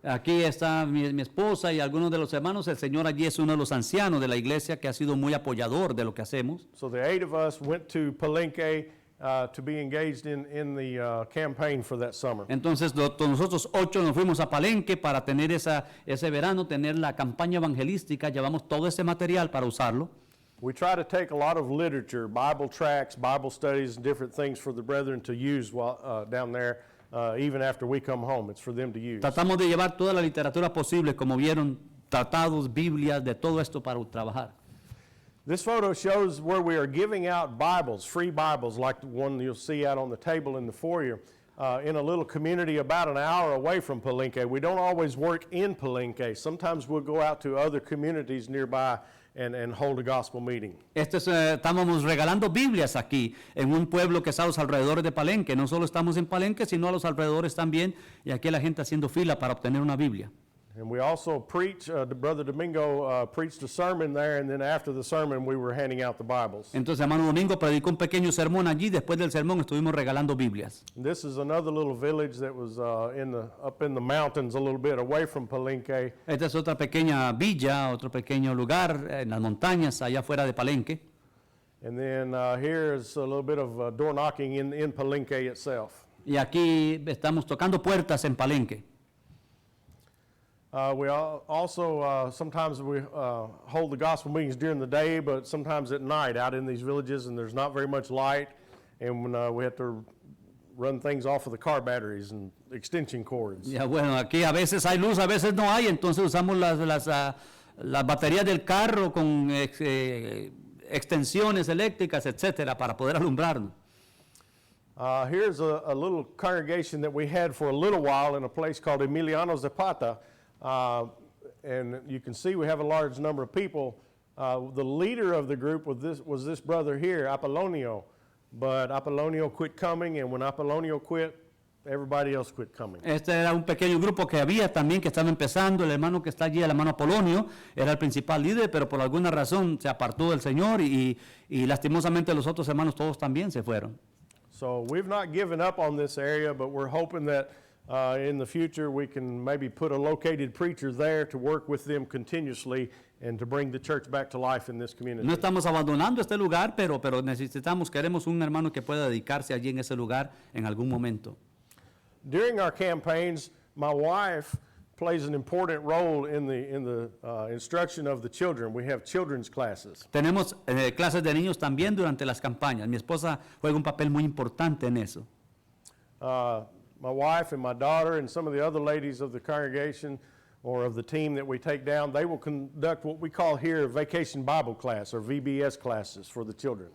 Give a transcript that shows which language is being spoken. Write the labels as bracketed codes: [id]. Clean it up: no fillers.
[es] Aquí está mi esposa y algunos de los hermanos. El Señor allí es uno de los ancianos de la iglesia que ha sido muy apoyador de lo que hacemos. [en] So the 8 of us went to Palenque to be engaged in the campaign for that summer. [es] Entonces nosotros 8 nos fuimos a Palenque para tener ese verano, tener la campaña evangelística. Llevamos todo ese material para usarlo. [en] We try to take a lot of literature, Bible tracts, Bible studies, and different things for the brethren to use while down there, even after we come home. It's for them to use. [es] Tratamos de llevar toda la literatura posible, como vieron, tratados, Biblias, de todo esto para trabajar. [en] This photo shows where we are giving out Bibles, free Bibles, like the one you'll see out on the table in the foyer, in a little community about an hour away from Palenque. We don't always work in Palenque. Sometimes we'll go out to other communities nearby and hold a gospel meeting. [es] Estábamos regalando Biblias aquí, en un pueblo que está a los alrededores de Palenque. No solo estamos en Palenque, sino a los alrededores también, y aquí la gente haciendo fila para obtener una Biblia. [en] And we also preach, Brother Domingo preached a sermon there, and then after the sermon we were handing out the Bibles. [es] Entonces, hermano Domingo predicó un pequeño sermón allí, después del sermón estuvimos regalando Biblias. [en] And this is another little village that was up in the mountains a little bit away from Palenque. [es] Esta es otra pequeña villa, otro pequeño lugar en las montañas, allá afuera de Palenque. [en] And then here is a little bit of door knocking in Palenque itself. [es] Y aquí estamos tocando puertas en Palenque. [en] We also, sometimes we hold the gospel meetings during the day, but sometimes at night out in these villages, and there's not very much light, and we have to run things off of the car batteries and extension cords. [es] Ya, bueno, aquí a veces hay luz, a veces no hay, entonces usamos las baterías del carro con extensiones eléctricas, etcétera, para poder alumbrarnos. [en] Here's a little congregation that we had for a little while in a place called Emiliano Zapata. And you can see we have a large number of people. The leader of the group was this brother here, Apollonio. But Apollonio quit coming, and when Apollonio quit, everybody else quit coming. [es] Este era un pequeño grupo que había también, que estaba empezando. El hermano que está allí, el hermano Apolonio, era el principal líder, pero por alguna razón se apartó del Señor y lastimosamente los otros hermanos todos también se fueron. [en] So we've not given up on this area, but we're hoping that in the future we can maybe put a located preacher there to work with them continuously and to bring the church back to life in this community. [es] No estamos abandonando este lugar, pero queremos un hermano que pueda dedicarse allí en ese lugar en algún momento. [en] During our campaigns, my wife plays an important role in the instruction of the children. We have children's classes. [es] Tenemos clases de niños también durante las campañas. Mi esposa juega un papel muy importante en eso. [en] My wife and my daughter and some of the other ladies of the congregation or of the team that we take down, they will conduct what we call here Vacation Bible Class or VBS classes for the children.